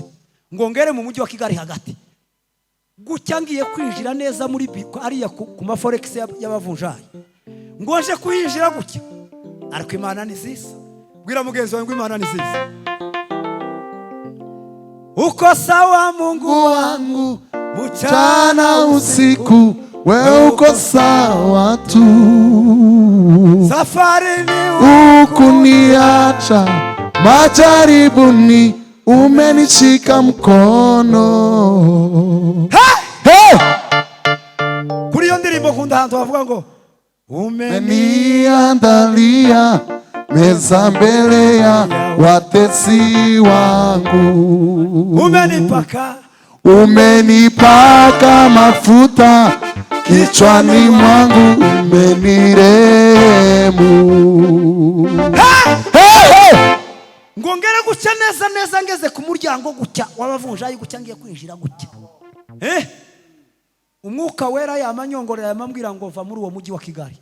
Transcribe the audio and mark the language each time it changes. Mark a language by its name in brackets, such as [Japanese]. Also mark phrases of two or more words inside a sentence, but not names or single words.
[Kinyarwanda] Ngo ngere mu mujyi wa Kigali hagati gucya ngiye kwinjira neza muri ariya ku maforex y'abavunjayi. Ngo nje kuyinjira gucya, ariko Imana ni nziza. Bwira mugenzi wangu Imana ni nziza. [Swahili] Uko sawa Mungu wangu mchana usiku, wewe uko sawa tu. Safari ni ukuniacha majaribuni, umenishika mkono. [Kinyarwanda] Kuri iyo ndirimbo kunda ahantu bavuga ngo [Swahili] umeniandalia meza mbele ya watesi wangu, umenipaka mafuta kichwani mwangu, umenirehemu. [Kinyarwanda] Ngongera gucya neza ngeze ku muryango gucya wabavunjayi gucya ngiye kwinjira gucya. Umwuka wera yamanyongorera yamambwira ngo va muri uwo mujyi wa Kigali.